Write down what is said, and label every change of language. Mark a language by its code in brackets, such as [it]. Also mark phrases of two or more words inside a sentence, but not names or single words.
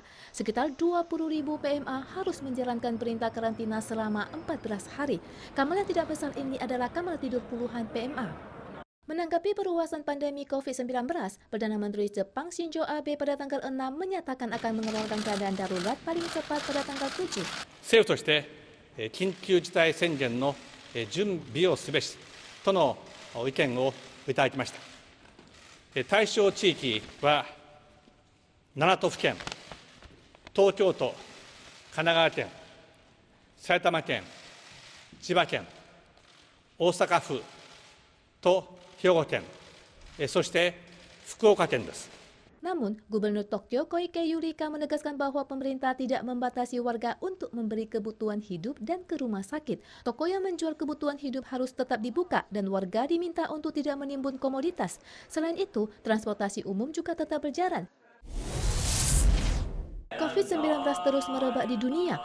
[id] Sekitar 20.000 PMA harus menjalankan perintah karantina selama 14 hari. Kamar yang tidak besar ini adalah kamar tidur puluhan PMA. Menanggapi perluasan pandemi COVID-19, Perdana Menteri Jepang Shinzo Abe pada tanggal 6 menyatakan akan mengeluarkan keadaan darurat paling cepat pada tanggal 7. [ja] 政府として緊急事態宣言の準備をすべしとの意見をいただきました。対象地域は7都府県、東京都、神奈川県、埼玉県、千葉県、大阪府と兵庫県、そして福岡県です。 [id] Namun, Gubernur Tokyo Koike Yurika menegaskan bahwa pemerintah tidak membatasi warga untuk memberi kebutuhan hidup dan ke rumah sakit. Toko yang menjual kebutuhan hidup harus tetap dibuka dan warga diminta untuk tidak menimbun komoditas. Selain itu, transportasi umum juga tetap berjalan. COVID-19 terus merebak di dunia.